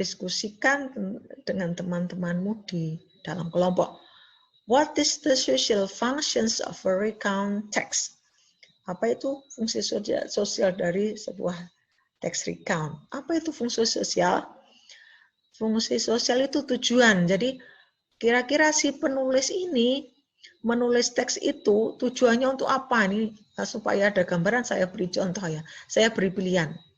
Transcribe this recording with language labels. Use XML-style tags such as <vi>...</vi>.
<id>Diskusikan dengan teman-temanmu di dalam kelompok.</id> <en>What is the social functions of a recount text?</en> <id>Apa itu fungsi sosial dari sebuah teks recount? Apa itu fungsi sosial? Fungsi sosial itu tujuan. Jadi kira-kira si penulis ini menulis teks itu tujuannya untuk apa nih? Supaya ada gambaran, saya beri contoh ya. Saya beri pilihan.</id>